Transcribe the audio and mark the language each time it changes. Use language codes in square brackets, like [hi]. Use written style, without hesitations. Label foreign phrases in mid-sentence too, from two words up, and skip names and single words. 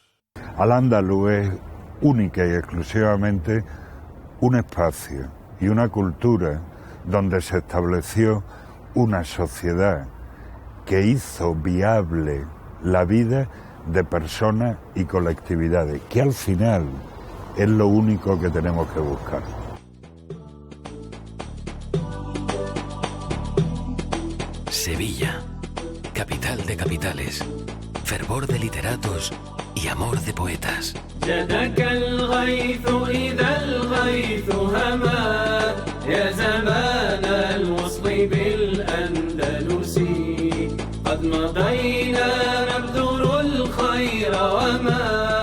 [es] Al-Ándalus es única y exclusivamente un espacio y una cultura donde se estableció una sociedad que hizo viable la vida de personas y colectividades, que al final es lo único que tenemos que buscar. Sevilla, capital de capitales, fervor de literatos y amor de poetas. [ar] جدك الغيث إذا الغيث هما يا زمان الوصل بالأندلس قد مضينا نبذر الخير وما